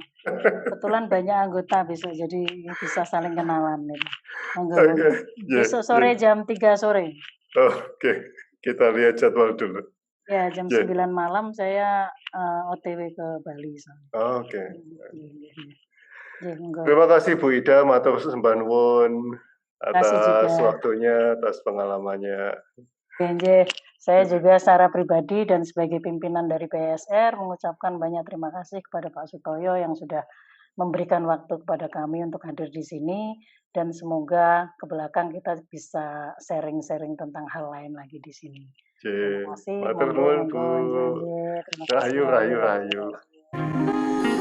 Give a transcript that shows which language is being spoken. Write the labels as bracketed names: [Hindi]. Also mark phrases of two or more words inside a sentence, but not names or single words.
[Indonesian] Kebetulan banyak anggota besok, jadi bisa saling kenalan. Gitu. Monggo. Besok sore jam 3 sore. Oke, kita lihat jadwal dulu. Ya, jam 9 malam saya OTW ke Bali. Oke. Terima kasih Bu Ida, [Javanese] matur sembah nuwun [Indonesian] atas waktunya, atas pengalamannya. Saya juga secara pribadi dan sebagai pimpinan dari PSR mengucapkan banyak terima kasih kepada Pak Sutoyo yang sudah memberikan waktu kepada kami untuk hadir di sini, dan semoga ke belakang kita bisa sharing-sharing tentang hal lain lagi di sini. Terima kasih. [Javanese] Matur nuwun Bu. Rahayu.